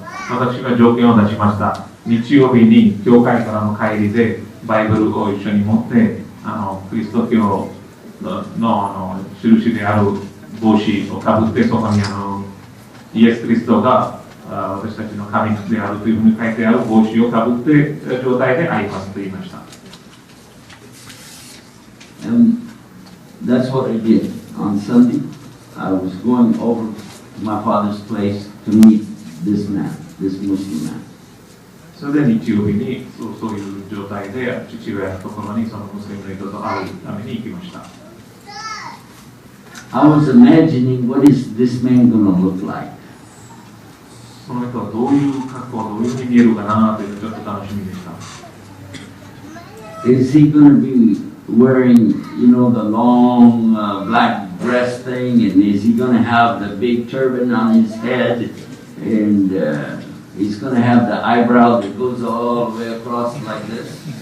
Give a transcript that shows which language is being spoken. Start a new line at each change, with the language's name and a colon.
Japanese: 私が条件を出しました。日曜日に教会からの帰りでバイブルを一緒に持ってキリスト教の印である帽子をかぶってそこにイエス・キリストが私たちの神であるというふうに書いてある帽子をかぶって状態で会いますと言いました。
English: And that's what I did. On Sunday, I was going over to my father's place to meet this man, this Muslim man.
Japanese: それで日曜日にそういう状態で父親のところにそのムスリムの人と会うために行きました。
English: I was imagining what is this man going to look like.
Japanese: その人はどういう格好、どういうふうに見えるかなというちょっと楽しみでした。
English: Is he going to be wearing, you know, the long black dress thing, and is he going to have the big turban on his head, and he's going to have the eyebrow that goes all the way across like this?